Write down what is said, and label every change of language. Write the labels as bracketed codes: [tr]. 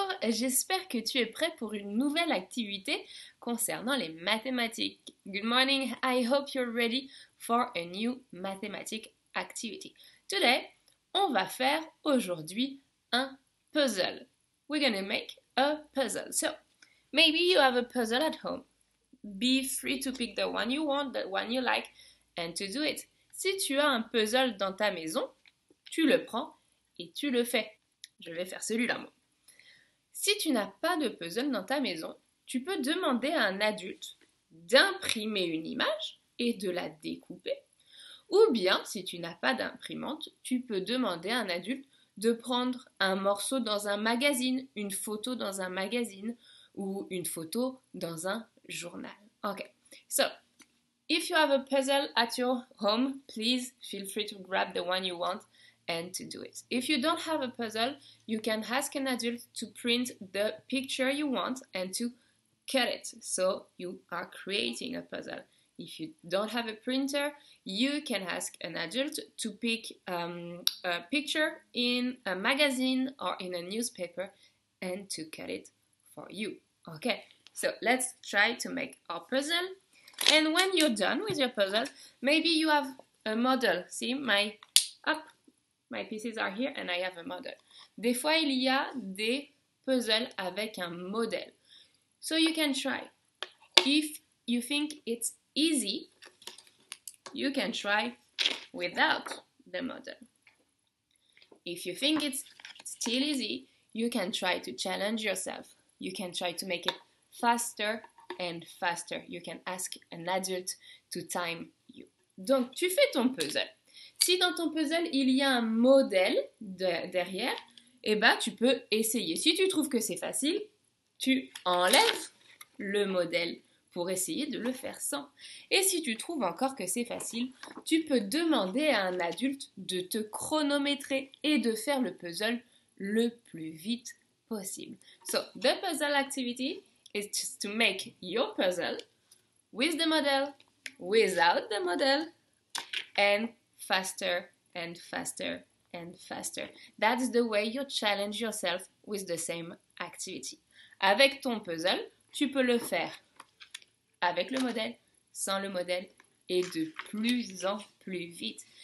[fr] j'espère que tu es prêt pour une nouvelle activité concernant les mathématiques. [en] Good morning, I hope you're ready for a new mathematic activity. [fr] Today, on va faire aujourd'hui un puzzle. [en] We're gonna make a puzzle. So, maybe you have a puzzle at home. Be free to pick the one you want, the one you like, and to do it. [fr] Si tu as un puzzle dans ta maison, tu le prends et tu le fais. Je vais faire celui-là, moi. Si tu n'as pas de puzzle dans ta maison, tu peux demander à un adulte d'imprimer une image et de la découper. Ou bien, si tu n'as pas d'imprimante, tu peux demander à un adulte de prendre un morceau dans un magazine, une photo dans un magazine ou une photo dans un journal. [en] Okay, so if you have a puzzle at your home, please feel free to grab the one you want and to do it. If you don't have a puzzle, you can ask an adult to print the picture you want and to cut it. So you are creating a puzzle. If you don't have a printer, you can ask an adult to pick a picture in a magazine or in a newspaper and to cut it for you. Okay, so let's try to make our puzzle. And when you're done with your puzzle, maybe you have a model. See, my pieces are here and I have a model. [fr] Des fois, il y a des puzzles avec un modèle. [en] So you can try. If you think it's easy, you can try without the model. If you think it's still easy, you can try to challenge yourself. You can try to make it faster and faster. You can ask an adult to time you. [fr] Donc, tu fais ton puzzle. Si dans ton puzzle, il y a un modèle derrière, eh ben, tu peux essayer. Si tu trouves que c'est facile, tu enlèves le modèle pour essayer de le faire sans. Et si tu trouves encore que c'est facile, tu peux demander à un adulte de te chronométrer et de faire le puzzle le plus vite possible. [en] So, the puzzle activity is just to make your puzzle with the model, without the model, and faster and faster and faster. That's the way you challenge yourself with the same activity. [fr] Avec ton puzzle, tu peux le faire avec le modèle, sans le modèle et de plus en plus vite.